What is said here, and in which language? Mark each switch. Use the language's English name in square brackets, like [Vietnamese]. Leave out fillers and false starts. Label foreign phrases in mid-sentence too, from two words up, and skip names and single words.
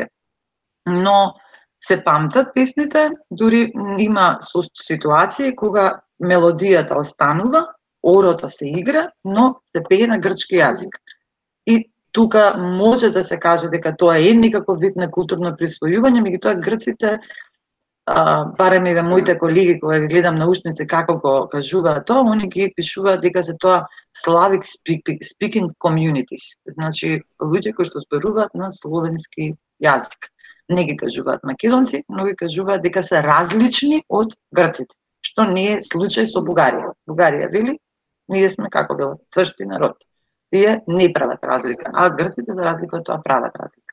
[Macedonian] Но се памтат песните, дури има ситуации кога мелодијата останува, орото се игра, но се пее на грчки јазик. И тука може да се каже дека тоа е некаков вид на културно присвојување, меѓутоа грците, барем и моите колеги кои ги гледам научници како го кажуваат тоа, они ги пишуваат дека се тоа [English] Slavic speaking communities, [Macedonian] значи луѓе кои што зборуваат на словенски јазик. Не ги кажуваат македонци, но ги кажуваат дека се различни од грците, што не е случај со Бугарија. Бугарија вели, ние сме како било цршти народ. Тие не прават разлика, а грците за разлика од тоа прават разлика.